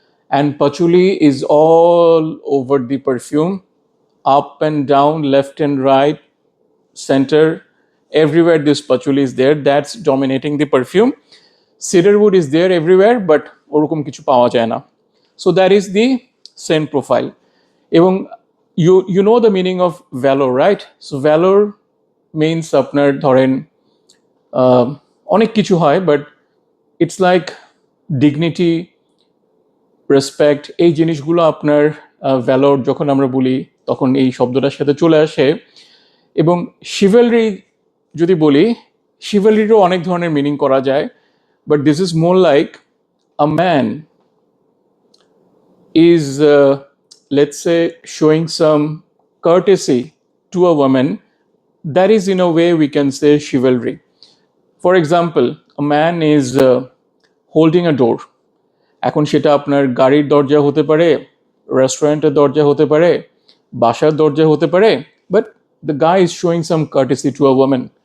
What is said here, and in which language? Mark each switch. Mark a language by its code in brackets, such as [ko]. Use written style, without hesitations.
[en] And patchouli is all over the perfume, up and down, left and right, center, everywhere this patchouli is there, that's dominating the perfume. Cedarwood is there everywhere, but [bn] ওরকম কিছু পাওয়া যায় না। [en] So that is the scent profile. এবং you know the meaning of valor, right? [bn] So valor means আপনার ধরেন অনেক কিছু হয়, [en] but it's like dignity, respect, [bn] এই জিনিসগুলো আপনার ভ্যালোর যখন আমরা বলি তখন এই শব্দটার সাথে চলে আসে। এবং শিভেলরি যদি বলি, শিভেলরিরও অনেক ধরনের মিনিং করা যায়, [en] But this is more like a man is let's say showing some courtesy to a woman. That is in a way we can say chivalry. For example, a man is holding a door. [bn] এখন সেটা আপনার গাড়ির দরজা হতে পারে, রেস্টুরেন্টের দরজা হতে পারে, বাসার দরজা হতে পারে, [en] But the guy is showing some courtesy to a women.